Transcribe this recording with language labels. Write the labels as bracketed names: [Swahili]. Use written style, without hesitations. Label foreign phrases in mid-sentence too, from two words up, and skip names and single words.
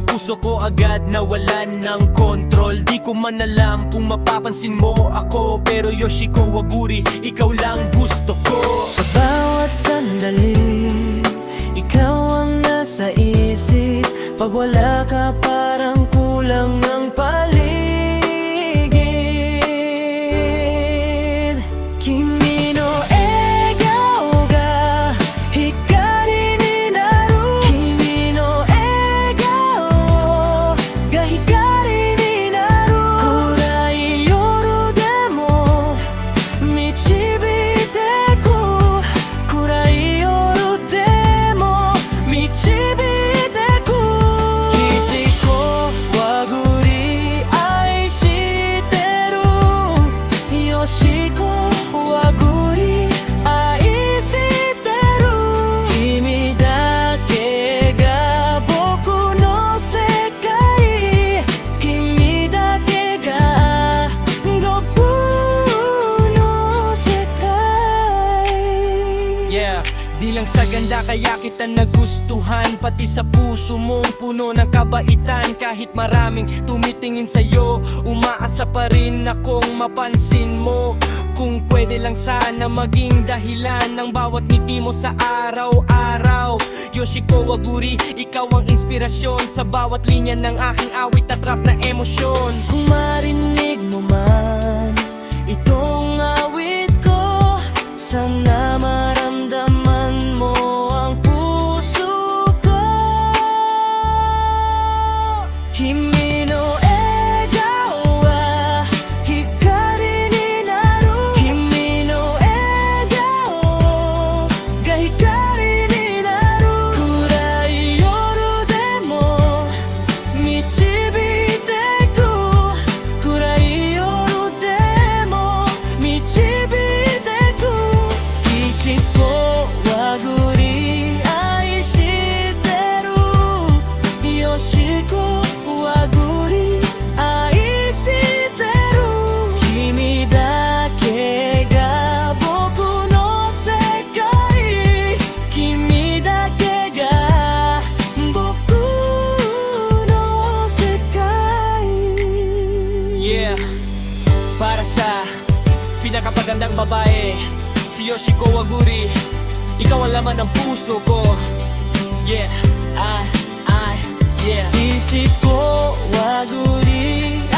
[Filipino] Puso ko agad nawalan ng control. Di ko man alam kung mapapansin mo ako, pero Yoshiko Waguri, ikaw lang gusto ko. Sa bawat sandali, ikaw ang nasa isip. Pag wala ka parang kulang ang paligid. [Japanese] 君の笑顔が光になる. 君の笑顔が光になる. 暗い夜でも導いてこ. 暗い夜でも導いてこ. Yoshiko Waguri 愛してる。Yoshiko Waguri愛してる。君だけが僕の世界。君だけが僕の世界。 [English] Yeah, [Filipino] di lang sa ganda kaya kita nagustuhan. Pati sa puso mong puno ng kabaitan. Kahit maraming tumitingin sa'yo, umaasa pa rin akong mapansin mo. Kung pwede lang sana maging dahilan ng bawat ngiti mo sa araw-araw. Yoshiko Waguri, ikaw ang inspirasyon sa bawat linya ng aking awit at rap na emosyon. Kung marinig mo man itong awit ko, sana maramdaman mo ang puso ko. [Japanese] 君の笑顔は光になる. 君の笑顔が光になる. 暗い夜でも導いてこ. 暗い夜でも導いてこ. Yoshiko Waguri 愛してる。Yoshiko Waguri愛してる。君だけが僕の世界。君だけが僕の世界。 [English] Yeah, [Filipino] para sa pinakapagandang babae, si Yoshiko Waguri, ikaw ang laman ng puso ko. [English] Yeah, yeah. Yoshiko Waguri